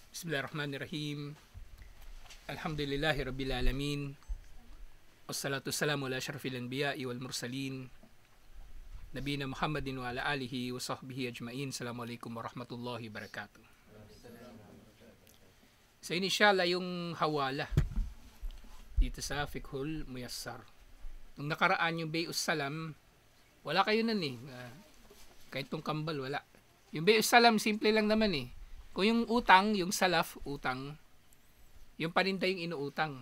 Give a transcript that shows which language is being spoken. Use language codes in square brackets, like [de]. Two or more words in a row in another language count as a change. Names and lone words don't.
[ar] بسم الله الرحمن الرحيم. الحمد لله رب العالمين. والصلاة والسلام على أشرف الأنبياء والمرسلين. نبينا محمد وعلى آله وصحبه أجمعين. السلام عليكم ورحمة الله وبركاته. [tl] So inisyala yung hawala dito sa Fiqhul Muyassar. Nung nakaraan yung [ar] بيع السلم, [tl] wala kayo nun eh. Kahit tong kambal, wala. Yung [ar] بيع السلم, [tl] simple lang naman eh. Kung yung utang, yung salaf, utang, yung paninda yung inuutang.